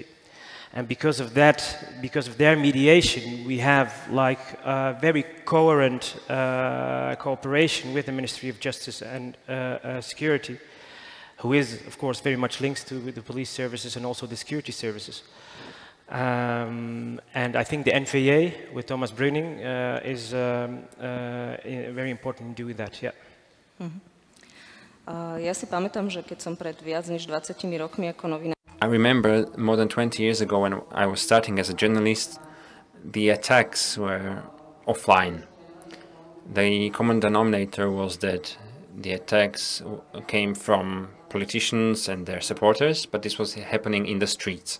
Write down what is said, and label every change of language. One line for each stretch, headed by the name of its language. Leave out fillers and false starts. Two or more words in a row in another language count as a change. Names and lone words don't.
English: And because of that, because of their mediation, we have like a very coherent cooperation with the Ministry of Justice and Security, who is, of course, very much linked to the police services and also the security services. And I think the NVA with Thomas Breuning is very important in doing that, yeah.
Slovak: Ja si pamätám, že keď som pred viac než 20 rokmi ako novinár
English: I remember more than 20 years ago when I was starting as a journalist, the attacks were offline. The common denominator was that the attacks came from politicians and their supporters, but this was happening in the streets.